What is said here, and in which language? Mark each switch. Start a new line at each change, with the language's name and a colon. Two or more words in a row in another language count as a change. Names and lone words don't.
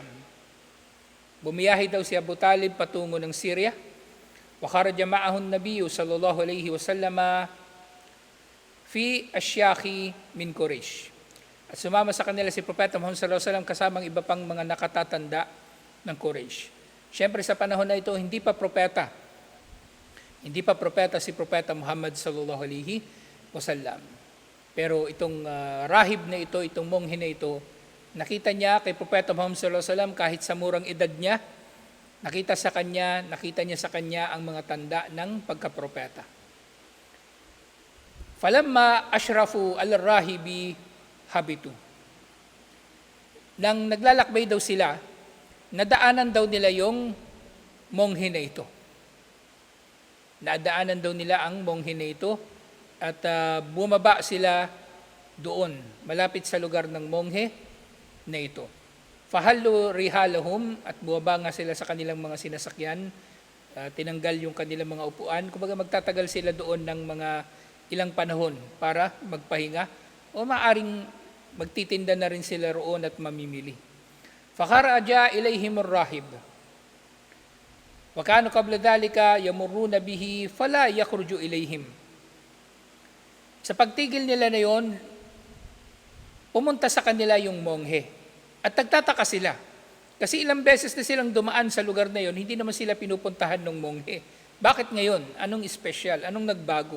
Filipino: Bumiyahe daw si Abu Talib patungo ng Syria.
Arabic: وخرج معه النبي صلى الله عليه وسلم في أشياخ من قريش.
Filipino: At sumama sa kanila si Propeta Muhammad
Arabic: صلى الله عليه وسلم
Filipino: kasamang iba pang mga nakatatanda ng Quraysh. Siyempre sa panahon na ito, hindi pa propeta si Propeta Muhammad
Arabic: صلى الله عليه وسلم.
Filipino: Pero itong rahib na ito, itong monghe na ito, nakita niya kay Propeta Muhammad
Arabic: صلى الله عليه وسلم
Filipino: kahit sa murang edad niya, nakita niya sa kanya ang mga tanda ng pagkapropeta.
Arabic: فلما أشرفوا الراهب هبطوا.
Filipino: Nang naglalakbay daw sila, nadaanan daw nila yung monghe na ito. Nadaanan daw nila ang monghe na ito at bumaba sila doon, malapit sa lugar ng monghe na ito.
Arabic: فحلوا رحالهم,
Filipino: at bumaba nga sila sa kanilang mga sinasakyan, tinanggal yung kanilang mga upuan. Kumbaga magtatagal sila doon ng mga ilang panahon para magpahinga o maaring magtitinda na rin sila roon at mamimili.
Arabic: فخرج إليهم الراهب. وكانوا قبل ذلك يمرون به فلا يخرج إليهم.
Filipino: Sa pagtigil nila na yon, pumunta sa kanila yung monghe. At nagtataka sila Kasi ilang beses na silang dumaan sa lugar na yon, hindi naman sila pinupuntahan ng monghe. Bakit ngayon? Anong espesyal? Anong nagbago?